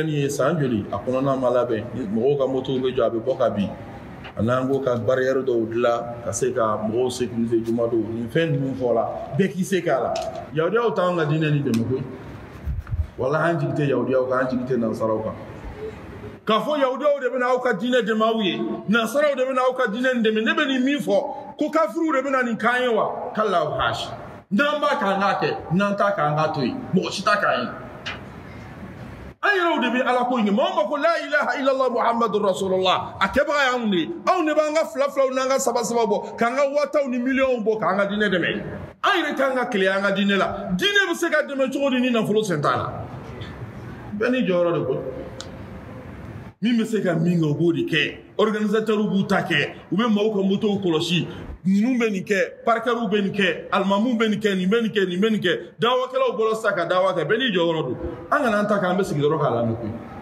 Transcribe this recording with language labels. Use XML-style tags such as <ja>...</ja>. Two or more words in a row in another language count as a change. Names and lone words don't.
<bm>nin ye san joli a kɔnɔna ma labɛn mɔgɔw ka motow bɛ jɔ a bɛ bɔ ka bin a n'an ko ka bariyɛri dɔw dilan ka se ka mɔgɔw sécuriser juma don nin fɛn ninnu fɔla bɛɛ k'i se k'a la yahudiyaw t'anw ka diinɛ ni dɛmɛ koyi wala an jigi tɛ yahudiyaw kan an jigi tɛ nansaraw kan k'a fɔ yahudiyaw de bɛna aw ka diinɛ dɛmɛ aw ye nansaraw de bɛna aw ka diinɛ nin dɛmɛ ne bɛ nin min fɔ ko kafiriw de bɛna nin k'an ye wa k'Allahu hash n'an b'a k'an k'a kɛ n'an t'a k'an k'a to yen mɔgɔ si t'a k'an ye an yɛrɛw de bɛ Ala ko ɲini maa o maa ko</bm> <ar>لا إله إلا الله محمد رسول الله</ar> <bm>a kɛbaga y'anw de ye anw de b'an ka fila filaw n'an ka saba saba bɔ k'an ka wataw ni miliyɔnw bɔ k'an ka diinɛ dɛmɛ an yɛrɛ k'an ka kile an ka diinɛ la diinɛ bɛ se ka dɛmɛ cogo di ni nafolo sen t'a la bɛɛ ni jɔyɔrɔ de ko min bɛ se ka min kɛ o b'o de kɛ organisateurs b'u ta kɛ u bɛ maaw ka motow kɔlɔsi ninnu bɛ nin kɛ parikɛriw bɛ nin kɛ alimamuw bɛ nin kɛ nin bɛ nin kɛ nin bɛ nin kɛ dawakɛlaw bɔra sisan ka dawa kɛ bɛɛ n'i jɔyɔrɔ don an kana an ta k'an bɛ sigi dɔrɔn k'a lamɛn koyi</bm>